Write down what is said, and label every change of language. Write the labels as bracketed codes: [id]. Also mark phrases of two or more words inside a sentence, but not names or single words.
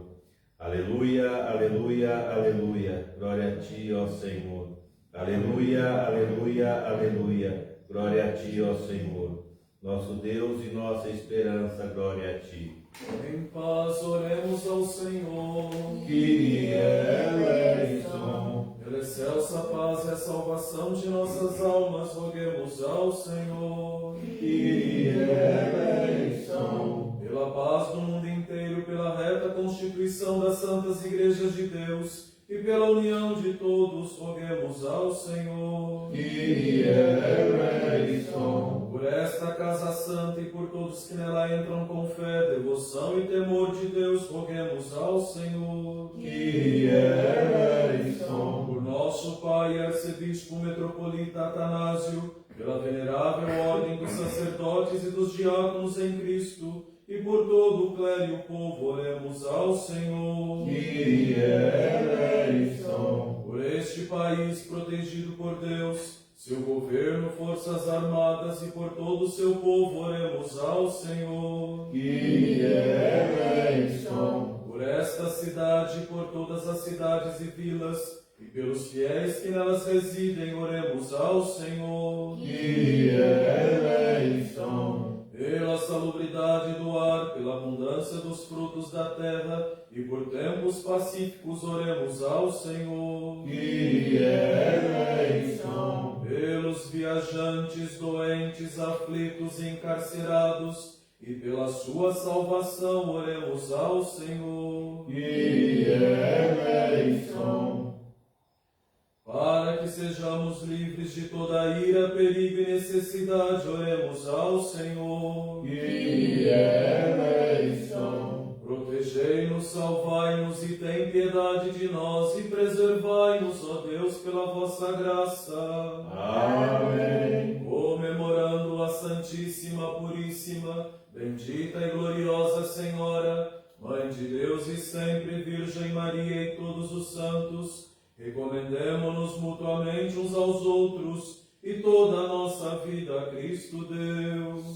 [pt] Aleluia, aleluia, aleluia. Glória a ti, ó Senhor. Aleluia, aleluia, aleluia. Glória a ti, ó Senhor. Nosso Deus e nossa esperança, glória a ti. Em paz oremos ao Senhor. [el] Κύριε ἐλέησον. [pt] Pela excelsa paz e a salvação de nossas almas, roguemos ao Senhor. [el] Κύριε ἐλέησον. [pt] Pela paz do mundo inteiro, pela reta constituição das santas igrejas de Deus e pela união de todos, roguemos ao Senhor. [el] Κύριε ἐλέησον. [pt] Por esta casa santa e por todos que nela entram com fé, devoção e temor de Deus, roguemos ao Senhor. [el] Κύριε ἐλέησον. [pt] Por nosso Pai, arcebispo metropolita Atanásio, pela venerável ordem dos sacerdotes e dos diáconos em Cristo, e por todo o clero e o povo, oremos ao Senhor. [el] Κύριε ἐλέησον. [pt] Por este país protegido por Deus, seu governo, forças armadas e por todo o seu povo, oremos ao Senhor. [el] Κύριε ἐλέησον. [pt] Por esta cidade e por todas as cidades e vilas, e pelos fiéis que nelas residem, oremos ao Senhor. [el] Κύριε ἐλέησον. [pt] Pela salubridade do ar, pela abundância dos frutos da terra, e por tempos pacíficos, oremos ao Senhor. [el] Κύριε ἐλέησον. [pt] Pelos viajantes, doentes, aflitos e encarcerados, e pela sua salvação, oremos ao Senhor. [el] Κύριε ἐλέησον. [pt] Para que sejamos livres de toda ira, perigo e necessidade, oremos ao Senhor. [el] Κύριε ἐλέησον. [pt] Protegei-nos, salvai-nos e tem piedade de nós, e preservai-nos, ó Deus, pela vossa graça. Amém. Comemorando a Santíssima, Puríssima, bendita e gloriosa Senhora, Mãe de Deus e sempre Virgem Maria e todos os santos, recomendemo-nos mutuamente uns aos outros e toda a nossa vida a Cristo Deus.